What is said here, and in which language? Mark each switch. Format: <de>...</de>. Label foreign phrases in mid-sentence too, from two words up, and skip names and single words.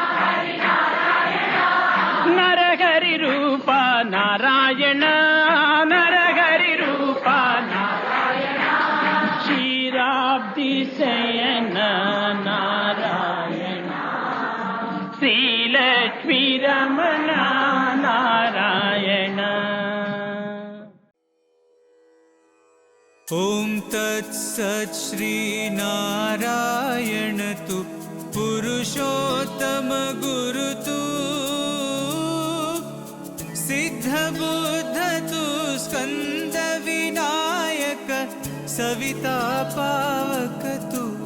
<sa>నరహరి రూప నారాయణ నరహరి రూప క్షీరాబ్ది శయన నారాయణ శ్రీలక్ష్మీ రమణ నారాయణ.</sa> <hi>ॐ तत्सत् श्रीनारायण तु पुरुषोत्तम गुरु तु सिद्धबुद्ध तु स्कन्द विनायक सविता पावक तु</hi>